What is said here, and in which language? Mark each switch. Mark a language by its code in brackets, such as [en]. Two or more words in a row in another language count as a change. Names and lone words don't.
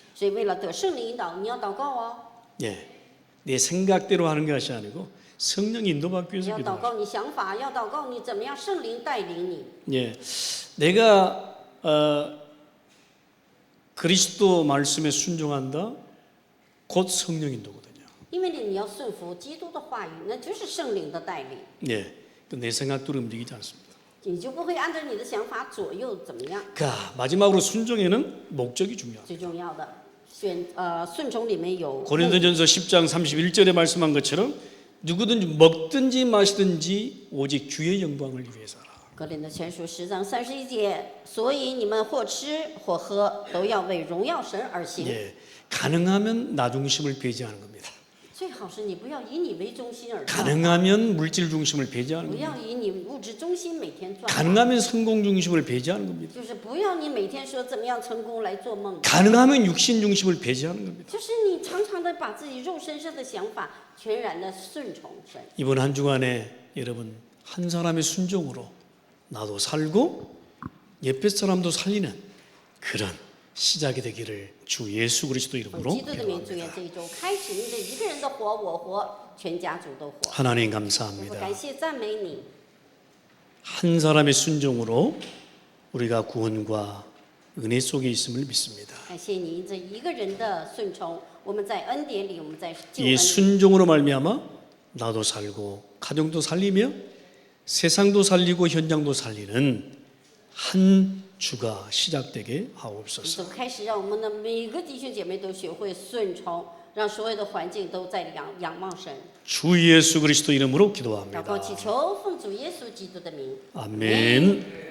[zh] 所以为了得圣灵引导，你要祷告哦。 [ko] 예, 내 생각대로 하는 것이 아니고 성령 인도받기 [zh] 你 [ko] 위해서 [zh] 要祷 [ko] 기도하셔야 [zh] 告你想法，要祷告你怎么样，圣灵带领你。 [ko] 돼요. 예, 내가 그리스도 말씀에 순종한다. 곧 성령 인도거든요. [zh] 因为你要顺服基督的话语，那就是圣灵的带领， [ko] 예, 내 생각대로 움직이지 않습니다. [zh] 你就不会按照你的想法左右怎么样。 [ko] 마지막으로 순종에는 목적이 중요합니다. [zh] 最重要的顺从里面有 [ko] 고린도전서 10장 31절에 말씀한 것처럼 누구든지 먹든지 마시든지 오직 주의 영광을 위해서라. [zh] 格林的前书10章31节，所以你们或吃或喝，都要为荣耀神而行。 [ko] 예, 가능하면 나 중심을 배제하는 겁니다. [zh] 最好是你不要以你为中心而转， [ko] 가능하면 물질 중심을 배제하는 [zh] 不 [ko] 겁니다. [zh] 要以你物质中心每天转， [ko] 가능하면 성공 중심을 배제하는 겁니다. [zh] 就是不要你每天说怎么样成功来做梦， [ko] 가능하면 육신 중심을 배제하는 겁니다. [zh] 就是你常常的把自己肉身上的想法全然的顺从神。 [ko] 이번 한 주간에 여러분 한 사람의 순종으로 나도 살고 옆에 사람도 살리는 그런 시작이 되기를 주 예수 그리스도 [zh] 奉 [ko] 이름으로 [zh] 基督的名，祝愿 [ko] 기도합니다. [zh] 这一周开始，因着一个人的活，我活，全家族都活。 [ko] 하나님 [zh] 我 [ko] 감사합니다. [zh] 感谢赞美你， [ko] 한 사람의 순종으로 우리가 구원과 은혜 속에 있음을 믿습니다. [zh] 感谢你，因着一个人的顺从，我们在恩典里，我们在救 [ko] 이 [zh] 恩里。 [ko] 순종으로 말미암아 나도 살고 가정도 살리며 세상도 살리고 현장도 살리는 한 주가 시작되게 하옵소서. [zh] 从开始，让我们的每个弟兄姐妹都学会顺从，让所有的环境都在仰望神。 [ko] 주 예수 그리스도 이름으로 [zh] 祷告祈 [ko] 기도합니다. [zh] 求，奉主耶稣基督的名。 [ko] 아멘.